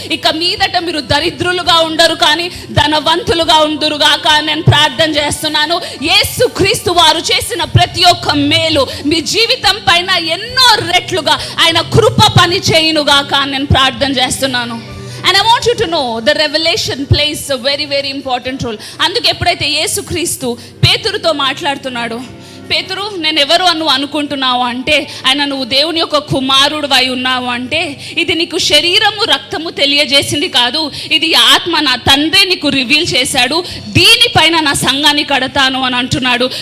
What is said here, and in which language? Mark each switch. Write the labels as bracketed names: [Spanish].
[Telugu] ఇక మీదట మీరు దరిద్రులుగా ఉండరు కానీ ధనవంతులుగా ఉండురుగాక నేను ప్రార్థన చేస్తున్నాను. యేసుక్రీస్తు వారు చేసిన ప్రతి ఒక్క మేలు మీ జీవితం పైన ఎన్నో రెట్లుగా ఆయన కృప పని చేయునుగా నేను ప్రార్థన చేస్తున్నాను. [English] And I want you to know the revelation plays a very very important role. [Telugu] అందుకే ఎప్పుడైతే యేసుక్రీస్తు పేతురుతో మాట్లాడుతున్నాడో, పేతురు నేను ఎవరు నువ్వు అనుకుంటున్నావు అంటే ఆయన నువ్వు దేవుని యొక్క కుమారుడు అయి ఉన్నావు అంటే ఇది నీకు శరీరము రక్తము తెలియజేసింది కాదు, ఇది ఆత్మ నా తండ్రి నీకు రివీల్ చేశాడు, దీనిపైన నా సంఘాన్ని కడతాను అని అంటున్నాడు.